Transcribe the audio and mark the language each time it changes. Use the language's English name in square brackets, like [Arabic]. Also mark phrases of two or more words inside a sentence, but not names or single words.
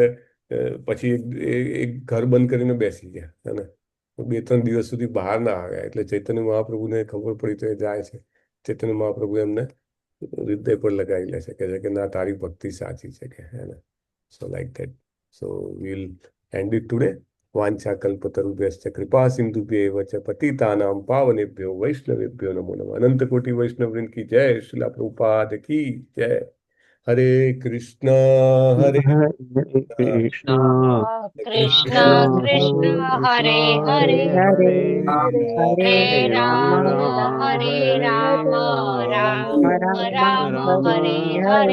[Gujarati] એટલે પછી એક ઘર બંધ કરીને બેસી ગયા. 2-3 દિવસ સુધી બહાર ના આવ્યા, એટલે ચૈતન્ય મહાપ્રભુને ખબર પડી તો એ જાય છે. ચૈતન્ય મહાપ્રભુ એમને હૃદય પર લગાવી લે છે, કહે છે કે ના, તારી ભક્તિ સાચી છે કે હે ને. [English] So like that. So we'll end it today. [Sanskrit] वांछा कल्पतरुभ्यश्च कृपा सिंधुभ्यैव च पतितानां पावनेभ्यो वैष्णवेभ्यो नमो नमः. [Hindi] अनंत कोटी वैष्णववृंद की जय. श्रीला प्रभुपाद की जय. [Sanskrit] हरे कृष्ण हरे કૃષ્ણ कृष्ण कृष्ण हरे हरे हरे राम हरे राम राम राम हरे हरे.